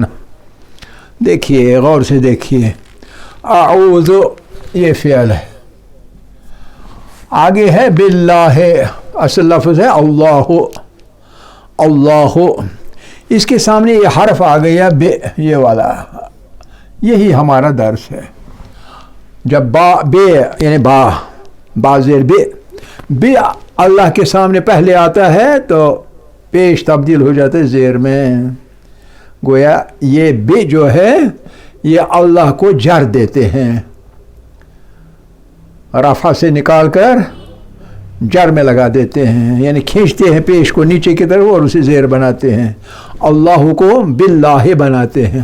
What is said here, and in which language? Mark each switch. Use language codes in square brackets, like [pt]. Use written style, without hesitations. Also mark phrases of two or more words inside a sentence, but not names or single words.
[ur] دیکھیے، غور سے دیکھیے، اعوذ یہ فعل ہے، آگے ہے باللہ، اصل لفظ ہے اللہ، اللہ، اس کے سامنے یہ حرف آ گیا بے، یہ والا، یہی ہمارا درس ہے۔ جب با، بے یعنی با زیر بے اللہ کے سامنے پہلے آتا ہے تو پیش تبدیل ہو جاتا ہے زیر میں، گویا یہ بے جو ہے یہ اللہ کو جر دیتے ہیں، رفع سے نکال کر جر میں لگا دیتے ہیں، یعنی کھینچتے ہیں پیش کو نیچے کی طرف اور اسے زیر بناتے ہیں، اللہ کو باللہ بناتے ہیں.